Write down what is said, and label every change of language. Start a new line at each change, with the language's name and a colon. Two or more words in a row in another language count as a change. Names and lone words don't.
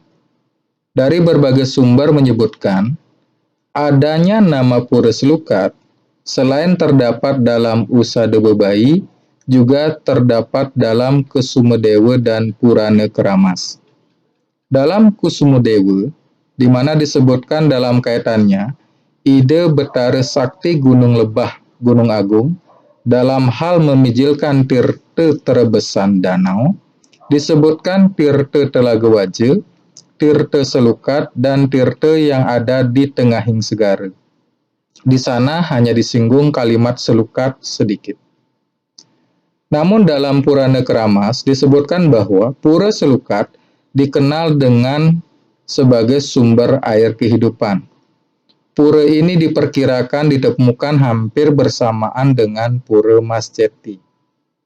Indonesian: Dari berbagai sumber menyebutkan, adanya nama Pura Slukat selain terdapat dalam usada bebai, juga terdapat dalam Kusumadewa dan Purana Kramas. Dalam Kusumadewa, di mana disebutkan dalam kaitannya, Ide Betara Sakti Gunung Lebah, Gunung Agung, dalam hal memijilkan tirta terebesan danau, disebutkan tirta Telaga Waja, tirta Selukat, dan tirta yang ada di
Balinese: tengahing segara.
Indonesian: Di sana hanya disinggung kalimat selukat sedikit. Namun dalam Purana Kramas disebutkan bahwa Pura Slukat dikenal dengan sebagai sumber air kehidupan. Pura ini diperkirakan ditemukan hampir bersamaan dengan Pura Mas Ceti.